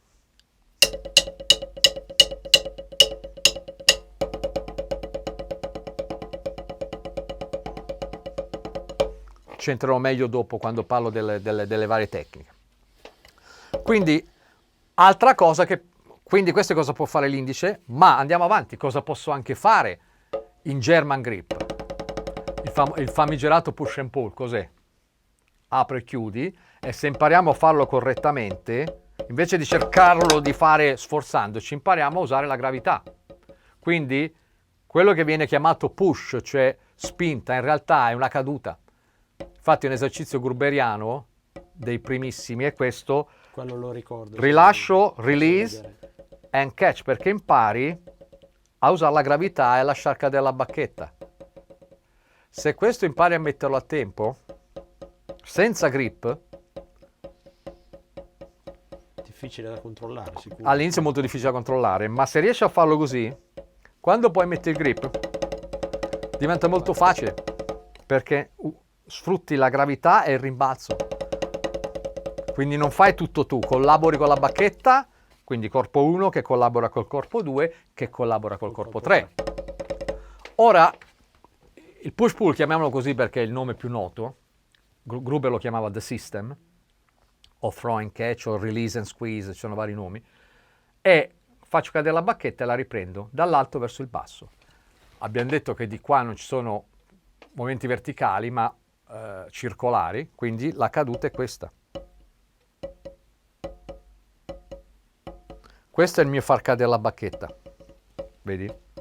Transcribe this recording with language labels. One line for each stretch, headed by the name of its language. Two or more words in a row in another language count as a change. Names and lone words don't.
Italian: Ci entrerò meglio dopo quando parlo delle varie tecniche. Quindi, altra cosa quindi questo è cosa può fare l'indice, ma andiamo avanti, cosa posso anche fare in
English: German grip?
Italian: Il famigerato
English: push and pull,
Italian: cos'è? Apri e chiudi, e se impariamo a farlo correttamente, invece di cercarlo di fare sforzandoci, impariamo a usare la gravità. Quindi quello che viene chiamato push, cioè spinta, in realtà è una caduta. Infatti un esercizio gruberiano dei primissimi è questo: quello lo ricordo. Rilascio,
English: release and catch,
Italian: perché impari a usare la gravità e a lasciare cadere la bacchetta. Se questo impari a metterlo a tempo, senza grip, difficile da controllare, sicuro. all'inizio è molto difficile da controllare, ma se riesci a farlo così, quando poi metti il grip, diventa molto facile, perché sfrutti la gravità e il rimbalzo. Quindi non fai tutto tu, collabori con la bacchetta, quindi corpo 1 che collabora col corpo 2 che collabora col corpo 3. Ora, il push-pull, chiamiamolo così perché è il nome più noto, Gruber lo chiamava The System, o
English: Throw and Catch,
Italian: o
English: Release and Squeeze,
Italian: ci sono vari nomi, e faccio cadere la bacchetta e la riprendo dall'alto verso il basso. Abbiamo detto che di qua non ci sono movimenti verticali, ma circolari, quindi la caduta è questa. Questo è il mio far cadere la bacchetta, vedi?